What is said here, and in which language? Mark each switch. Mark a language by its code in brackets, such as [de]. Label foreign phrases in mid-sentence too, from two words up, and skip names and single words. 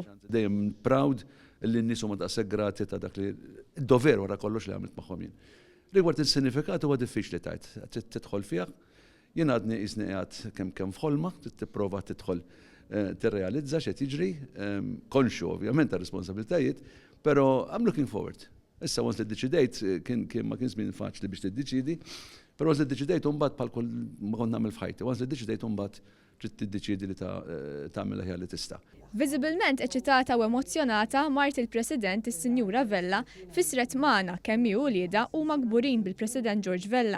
[mt] Dejjem proud li n-nies huma daqshekk grati ta' dak li d-dover wara kollox li għamilt magħhom jien. Rigward il-sinifikat huwa diffiċli tajt, tidħol fiha, jien għadni qisni qiegħed kemm f'ħolma, tipprova tidħol tirrealizza x'qed jiġri, konxu ovvjament ta' responsabbiltajiet, però [en] I'm looking forward. [mt] Issa once li ddeċidejt kien ma kien żmien faċli biex tiddeċidi, però once li ddeċidejt imbagħad bħal kull ma kont nagħmel f'ħajti, once li ddeċidejt imbagħad trid tiddeċidi li tagħmel aħjar li tista'. Viżibilment eċitata u emozzjonata mart il-President is-Sinjura Vella fisret magħna kemm hi wlieda huma kburin bil-President George Vella.